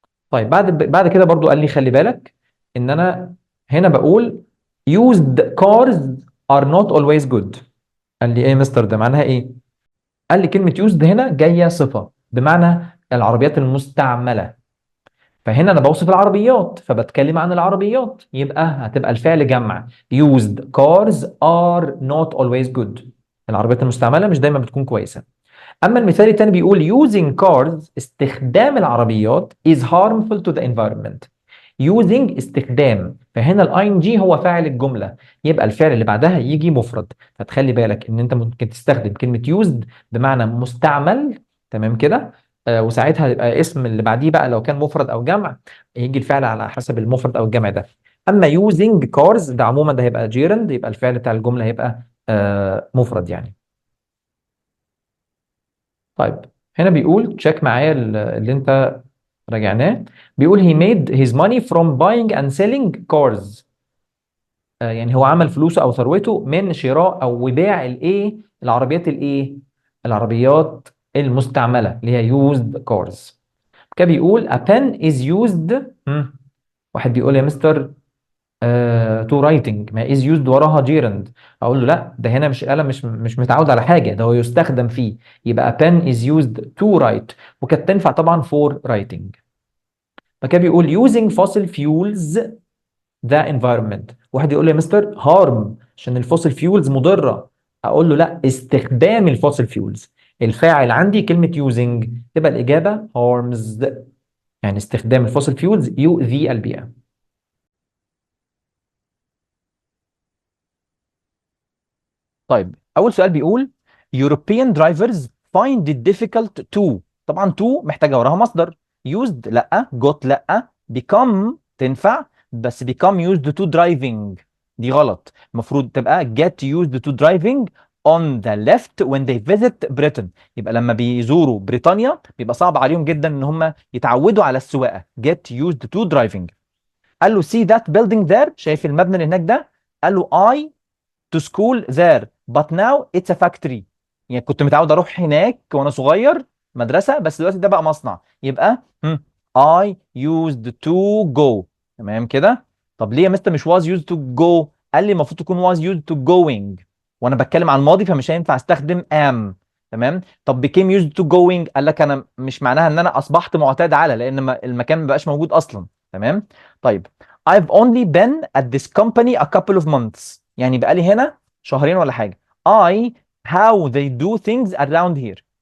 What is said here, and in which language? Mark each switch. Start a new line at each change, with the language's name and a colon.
Arabic: طيب بعد كده برضو قال لي خلي بالك ان انا هنا بقول
English: used cars are not always good.
Arabic: قال لي ايه يا مستر ده معناها ايه؟ قال لي كلمة used هنا جاية صفة بمعنى العربيات المستعملة، فهنا انا بوصف العربيات فبتكلم عن العربيات، يبقى هتبقى الفعل جمع.
English: used cars are not always good.
Arabic: العربيات المستعملة مش دايما بتكون كويسة. اما المثال الثاني بيقول using cars، استخدام العربيات
English: is harmful to the environment.
Arabic: using استخدام، فهنا الاي ان جي هو فاعل الجمله، يبقى الفعل اللي بعدها يجي مفرد. فتخلي بالك ان انت ممكن تستخدم كلمه used بمعنى مستعمل، تمام كده. وساعتها يبقى اسم اللي بعديه بقى لو كان مفرد او جمع يجي الفعل على حسب المفرد او الجمع ده. اما using cars ده عموما ده هيبقى gerund، يبقى الفعل بتاع الجمله هيبقى مفرد يعني. طيب هنا بيقول تشيك معايا اللي انت راجعناه.
English: بيقول he made his money from buying and selling cars.
Arabic: يعني هو عمل فلوسه او ثروته من شراء او بيع الايه، العربيات الايه، العربيات المستعمله اللي هي used cars.
English: كده بيقول a pen is used.
Arabic: واحد بيقول يا مستر to writing، ما is used وراها gerund. اقول له لا، ده هنا مش قلم، مش متعود على حاجه، ده هو يستخدم فيه، يبقى
English: a pen is used to write،
Arabic: وكانت تنفع طبعا for writing.
English: فكده بيقول using fossil fuels the environment.
Arabic: واحد يقول لي يا مستر harm عشان الفوسيل فيولز مضره. اقول له لا، استخدام الفوسيل فيولز، الفاعل عندي كلمه using، تبقى الاجابه harms، يعني استخدام الفوسيل فيولز يؤذي البيئه.
English: طيب اول سؤال بيقول European drivers find it difficult to.
Arabic: طبعا to محتاجه وراها مصدر.
English: used لا، got لا، become تنفع بس become used to driving دي غلط، المفروض تبقى get used to driving on the left when they visit Britain.
Arabic: يبقى لما بيزوروا بريطانيا بيبقى صعب عليهم جدا ان هم يتعودوا على السواقه.
English: get used to driving. قال له see that building there،
Arabic: شايف المبنى اللي هناك ده؟
English: قال له I to school there but now it's a factory.
Arabic: يعني كنت متعود اروح هناك وانا صغير مدرسة، بس دلوقتي ده بقى مصنع.
English: يبقى I used to go.
Arabic: تمام كده. طب ليه يا مستر مش was used to go؟ قال لي المفروض تكون
English: was used to going،
Arabic: وانا بتكلم عن الماضي فمش هينفع استخدم am. تمام. طب became used to going، قال لك انا مش معناها ان انا اصبحت معتاد على، لان المكان ما بقاش موجود اصلا. تمام.
English: طيب I've only been at this company a couple of months،
Arabic: يعني بقالي هنا شهرين ولا حاجة.
English: I how they do things around here.